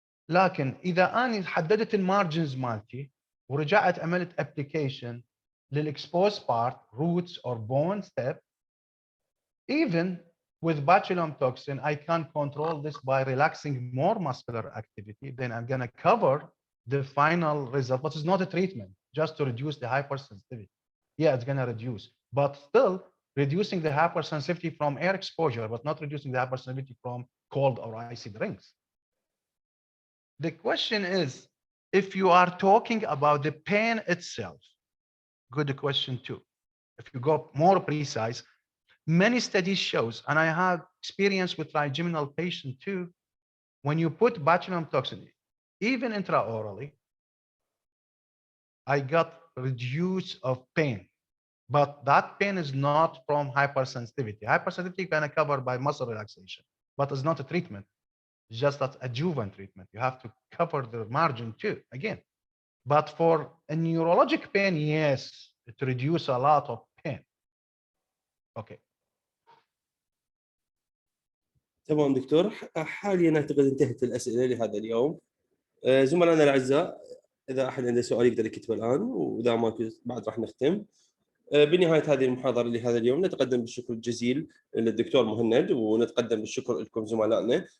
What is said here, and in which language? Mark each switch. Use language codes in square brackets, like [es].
[ar] لكن اذا انا حددت المارجنز مالتي ورجعت عملت ابلكيشن للاكسبوز بارت روتس اور بون ستيب، [en] even with botulinum toxin, I can control this by relaxing more muscular activity. Then I'm going to cover the final result, but it's not a treatment, just to reduce the hypersensitivity. Yeah, it's going to reduce, but still reducing the hypersensitivity from air exposure, but not reducing the hypersensitivity from cold or icy drinks. The question is, if you are talking about the pain itself, good question too. If you go more precise, Many studies shows, and I have experience with trigeminal patient too, when you put botulinum toxin, even intraorally, I got reduce of pain. But that pain is not from hypersensitivity. Hypersensitivity can be covered by muscle relaxation, but it's not a treatment. It's just that adjuvant treatment. You have to cover the margin too, again. But for a neurologic pain, yes, it reduces a lot of pain. Okay. [ar] تمام دكتور، حاليا اعتقد انتهت الاسئله لهذا اليوم. زملائنا الاعزاء، اذا احد عنده سؤال يقدر يكتبه الان، واذا ما بعد راح نختم. بنهايه هذه المحاضره لهذا اليوم نتقدم بالشكر الجزيل للدكتور مهند، ونتقدم بالشكر لكم زملائنا.